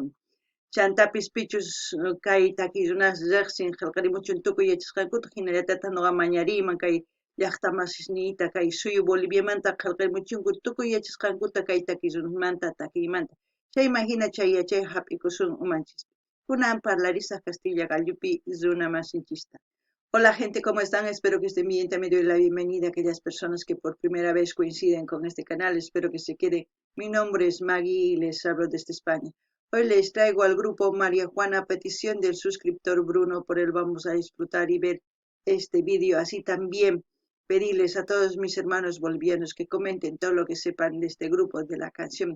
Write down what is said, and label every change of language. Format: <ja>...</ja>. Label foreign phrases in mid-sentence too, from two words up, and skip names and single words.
<qu>Chantapis pichus kay takiy runas riqsin qillqarimuchun tukuy yachasqankuta hinallatataq noqa mañariyman kay llaqtamasisniyta kay suyu Boliviamanta qillqarimuchunku tukuy yachasqankuta kay takiy runasmanta takiymanta chayman hina chay yachay hap'ikusun umanchis. Kunan parlarisaq Castilla gallupi runa masinchista.</qu> <es>Hola gente, ¿cómo están? Espero que estén bien. También doy la bienvenida a aquellas personas que por primera vez coinciden con este canal. Espero que se quede. Mi nombre es Maggie y les hablo desde España. Hoy les traigo al grupo María Juana a petición del suscriptor Bruno. Por él vamos a disfrutar y ver este vídeo. Así también pedirles a todos mis hermanos bolivianos que comenten todo lo que sepan de este grupo, de la canción.</es>